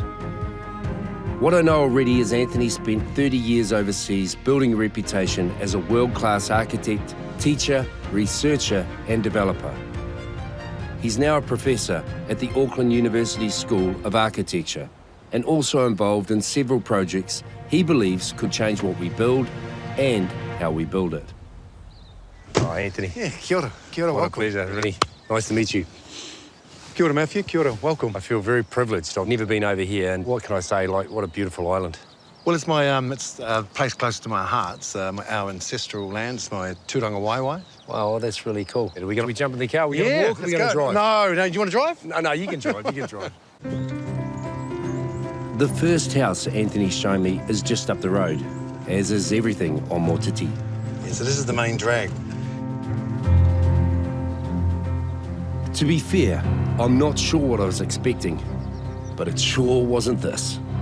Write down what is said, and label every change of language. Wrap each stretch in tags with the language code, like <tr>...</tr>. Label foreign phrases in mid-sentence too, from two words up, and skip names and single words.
<en>What I know already is Anthony spent 30 years overseas building a reputation as a world-class architect, teacher, researcher and developer. He's now a professor at the Auckland University School of Architecture and also involved in several projects he believes could change what we build and how we build it. Hi, Anthony. Yeah,</en> <mi>kia ora,</mi> <en>What welcome. a pleasure, really. Nice to meet you.</en> <mi>Kia ora, Matthew, kia ora,</mi> <en>welcome. I feel very privileged. I've never been over here, and what can I say, like, what a beautiful island. Well, it's my it's a place close to my heart. It's our ancestral land. It's my</en> <mi>tūranga waiwai.</mi> <en>Wow, that's really cool. Are we going to jump in the car? Are we Yeah, going to walk? Or are we let's going to go. drive? No, do you want to drive? No, you can drive. You can drive. The first house Anthony's showing me is just up the road, as is everything on Motiti. Yeah, so this is the main drag. To be fair, I'm not sure what I was expecting, but it sure wasn't this.</en>